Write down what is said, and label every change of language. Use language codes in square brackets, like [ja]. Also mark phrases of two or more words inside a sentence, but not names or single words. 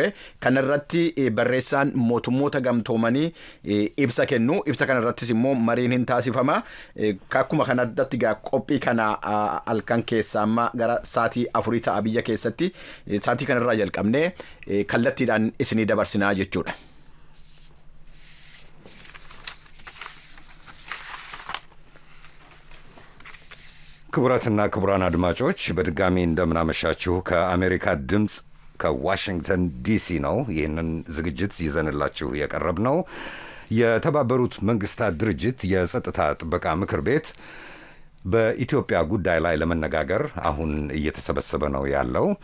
[om] Kana irratti barreessaan mootummoota gamtoomanii ibsa kennu. Ibsa kana irrattis immoo marii hin taasifama akkuma kanatti qophii kana alkan keessa amma gara saatii 4 ta'a biyya keessatti saatii kanarraa jalqabne kallattiidhaan isinii dabarsinaa jechuudha. [am] ክቡራትና ክቡራን አድማጮች በድጋሚ እንደምናመሻችሁ ከአሜሪካ ድምጽ ከዋሽንግተን ዲሲ ነው ይህንን ዝግጅት ይዘንላችሁ የቀረብ ነው። የተባበሩት መንግስታት ድርጅት የጸጥታ ጥበቃ ምክር ቤት በኢትዮጵያ ጉዳይ ላይ ለመነጋገር አሁን እየተሰበሰበ ነው ያለው።